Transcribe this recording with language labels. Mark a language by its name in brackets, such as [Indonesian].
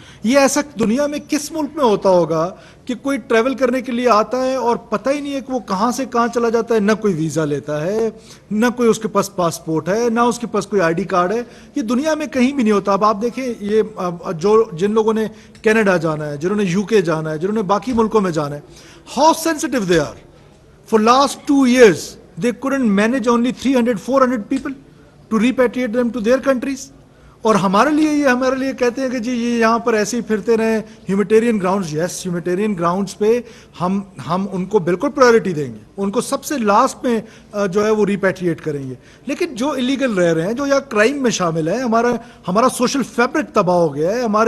[Hindi] ये ऐसा दुनिया में किस मुल्क में होता होगा कि कोई ट्रैवल करने के लिए आता है और पता ही नहीं है कि वो कहाँ से कहाँ चला जाता है, ना कोई वीज़ा लेता है, ना कोई उसके पास पासपोर्ट है, ना उसके पास कोई आईडी कार्ड है। ये दुनिया में कहीं भी नहीं होता। अब आप देखें, ये जिन लोगों ने कनाडा जाना है, जिन्होंने यूके जाना है, जिन्होंने बाकी मुल्कों में जाना है, [English] How sensitive they are. For last 2 years they couldn't manage only 300-400 people to repatriate them to their countries। [Hindi] और हमारे लिए कहते हैं कि जी ये यहाँ पर ऐसे ही फिरते रहे। Humanitarian grounds, yes, humanitarian grounds पे हम उनको बिल्कुल प्रायोरिटी देंगे, उनको सबसे लास्ट में जो है वो रिपैट्रिएट करेंगे। लेकिन जो इलीगल रह रहे हैं, जो यहाँ क्राइम में शामिल है, हमारा सोशल फैब्रिक तबाह हो गया है।